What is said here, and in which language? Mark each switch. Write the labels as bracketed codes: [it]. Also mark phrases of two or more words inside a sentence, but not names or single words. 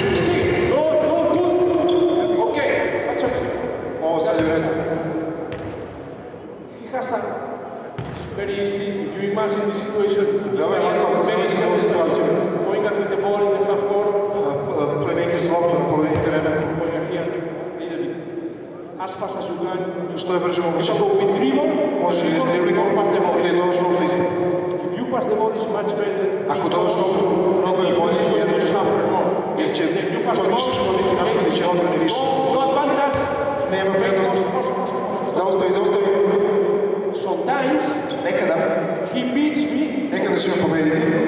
[en] Go. Okay. Watch out. [sr] Ovo sad je u redu. [en] He has a very easy. If you imagine this situation, [sr] Veoma je lako ako [en] very [sr] zamislimo ovu situaciju. [en] going up with the ball in the half court. [sr] Playmaker s loptom na polovini terena. [en] Going up here, little bit. as fast as you can. [sr] Što je brže moguće. [en] Go with dribble, [sr] Možeš ili s driblingom, ili dodaš loptu ispred. [en] If you pass the ball, it's much better. [sr] Ako dodaš loptu, mnogo je bolje, jer će to više škoditi, naškodit će odbrani više. [en] No advantage. [sr] Nema prednosti. Zaustavi. [en] Sometimes [sr] Nekada će me pobediti.